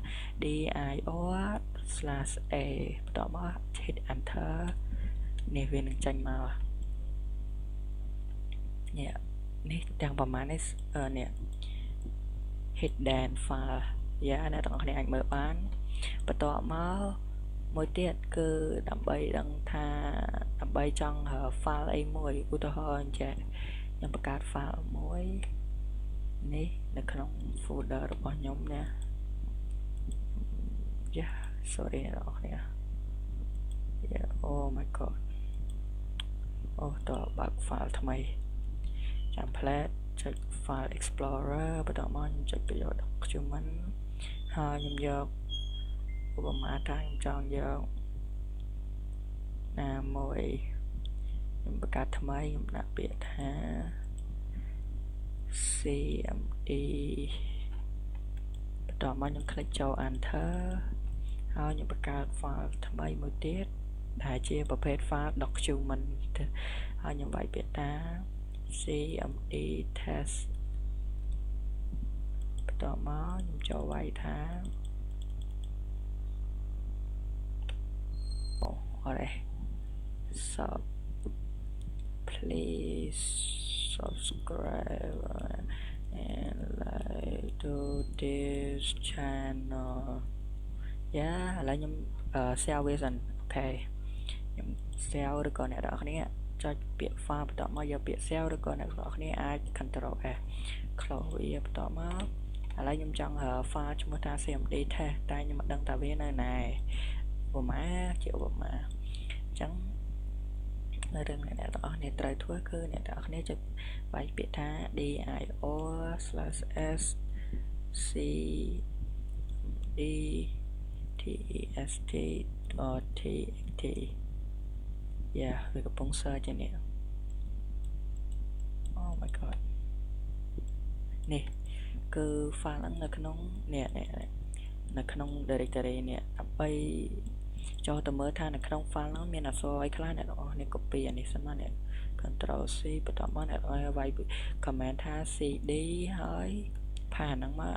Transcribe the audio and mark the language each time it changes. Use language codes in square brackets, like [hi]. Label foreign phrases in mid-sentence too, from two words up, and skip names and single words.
[km] dir/a បន្ទាប់មក [en] hit enter [km] នេះវានឹងចេញមកនេះទាំងប្រមាណនេះនេះ [en] hidden file [km] អ្នកទាំងអស់គ្នាអាចមើលបានបន្ទាប់មកមួយទៀតគឺដើម្បីដឹងថាដើម្បីចង់ file អីមួយឧទាហរណ៍អញ្ចឹងខ្ញុំបង្កើត file មួយនេះនៅក្នុង folder របស់ខ្ញុំណា sorry អ្នកទាំងអស់គ្នា [en] oh my god [km] តើបើក file ថ្មីtemplate ចុច [en] file explorer [km] បន្ទាប់មកខ្ញុំចុចប្រយោគ document ហើយខ្ញុំយកឧបមាថាខ្ញុំចង់យក ណាមួយខ្ញុំបង្កើតថ្មីខ្ញុំដាក់ពាក្យថា CMD បន្ទាប់មកខ្ញុំคลิกចូល enter ហើយខ្ញុំបង្កើត file ថ្មីមួយទៀតដែលជាប្រភេទ [en] file document [km] ហើយខ្ញុំវាយពាក្យថា CMD test បន្ទាប់មកខ្ញុំចូលវាយថា [en] so please subscribe and like to this channel [km] ឥឡូវខ្ញុំ share វាសិនអូខេខ្ញុំ share ឬក៏អ្នក នរគ្នាចុចពាក្យ file បន្ទាប់មកយកពាក្យ share ឬក៏អ្នកនរគ្នាអាច [en] control S close [km] វាបន្ទាប់មកឥឡូវខ្ញុំចង់ file ឈ្មោះថា CMD test តែខ្ញុំមិនដឹងថាវានៅណាឧបមាជាឧបមាអញ្ចឹងនៅរឿងអ្នកទាំងអស់គ្នាត្រូវធ្វើគឺអ្នកទាំងអស់គ្នាចុចវាយពាក្យថា [en] dir/s c d test.txt [km] វាកំពុង search នេះ [en] oh my god [km] នេះគឺ file ហ្នឹងនៅក្នុងនេះនៅក្នុង directory នេះដើម្បីចូលទៅមើលថានៅក្នុង file ហ្នឹងមានអក្សរអីខ្លះអ្នកទាំង អស់គ្នា copy អានេះសិនមកអ្នក [en] Ctrl C [km] បន្ទាប់មកអ្នកវាយ command ថា cd ហើយផាហ្នឹងមកអា